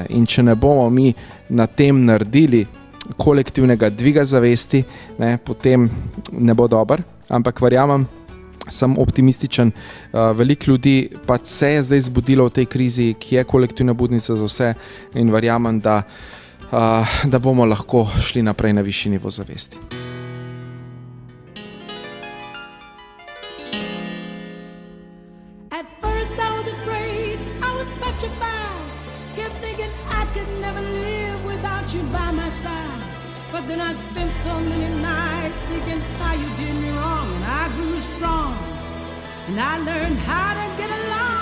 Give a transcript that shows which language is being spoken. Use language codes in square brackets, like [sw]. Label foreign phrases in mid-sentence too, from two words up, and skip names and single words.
[sl] In če ne bomo mi na tem naredili kolektivnega dviga zavesti, ne, potem ne bo dober. Ampak verjamem, sem optimističen, veliko ljudi pač se je zdaj zbudilo v tej krizi, ki je kolektivna budnica za vse in verjamem, da bomo lahko šli naprej na višji nivo zavesti. [en] But then I spent so many nights thinking how you did me wrong, and I grew strong, and I learned how to get along.